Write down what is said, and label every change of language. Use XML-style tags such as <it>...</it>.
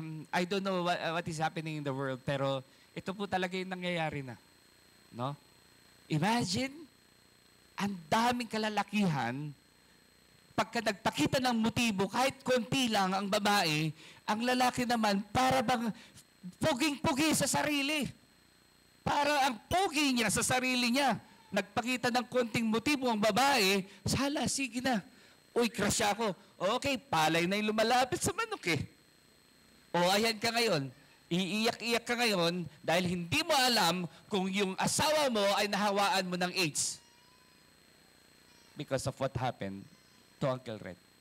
<en>I don't know what is happening in the world,</en> <tl>pero ito po talaga yung nangyayari na. No? Imagine, ang daming kalalakihan, pagka nagpakita ng motibo, kahit konti lang ang babae, ang lalaki naman, para bang puging-pugi sa sarili. Para ang pugi niya sa sarili niya. Nagpakita ng konting motibo ang babae, sala, sige na. Uy, crush ako. Okay, palay na yung lumalapit sa manok eh. O, ayan ka ngayon. Iiyak-iyak ka ngayon dahil hindi mo alam kung yung asawa mo ay nahawaan mo ng AIDS.</tl> <en>Because of what happened to Uncle Red.</en>